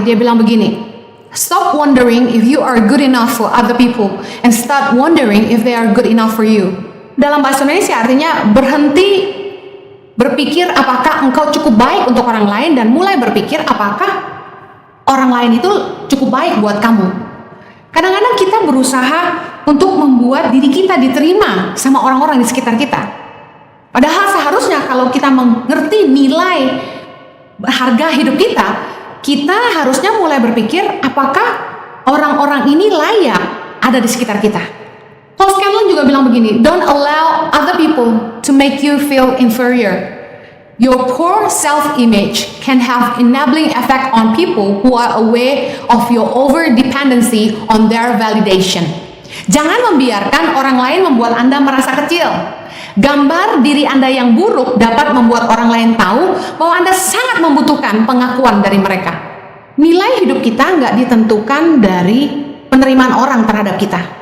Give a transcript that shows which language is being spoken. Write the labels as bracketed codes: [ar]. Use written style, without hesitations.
[id] Dia bilang begini, [en] stop wondering if you are good enough for other people and start wondering if they are good enough for you. [id] Dalam bahasa Indonesia artinya berhenti berpikir apakah engkau cukup baik untuk orang lain dan mulai berpikir apakah orang lain itu cukup baik buat kamu. Kadang-kadang kita berusaha untuk membuat diri kita diterima sama orang-orang di sekitar kita. Padahal seharusnya kalau kita mengerti nilai harga hidup kita harusnya mulai berpikir apakah orang-orang ini layak ada di sekitar kita. Paul Scanlon juga bilang begini, [en] don't allow other people to make you feel inferior. Your poor self-image can have enabling effect on people who are aware of your over-dependency on their validation. [id] Jangan membiarkan orang lain membuat Anda merasa kecil. Gambar diri Anda yang buruk dapat membuat orang lain tahu bahwa Anda sangat membutuhkan pengakuan dari mereka. Nilai hidup kita nggak ditentukan dari penerimaan orang terhadap kita.